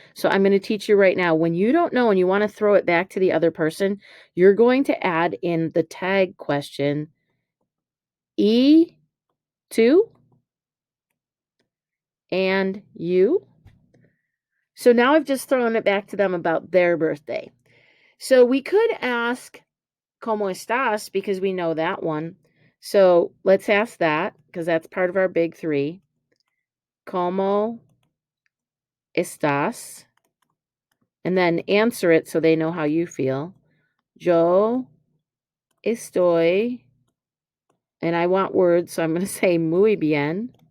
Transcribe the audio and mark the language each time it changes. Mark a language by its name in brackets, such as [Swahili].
[English] So I'm going to teach you right now. When you don't know and you want to throw it back to the other person, you're going to add in the tag question, [Spanish] y tú [English] and you. So now I've just thrown it back to them about their birthday. So we could ask, [Spanish] ¿Cómo estás? [English] Because we know that one. So let's ask that because that's part of our big 3. [Spanish] ¿Cómo estás? [English] And then answer it so they know how you feel. [Spanish] Yo estoy, [English] and I want words, so I'm going to say [Spanish] muy bien.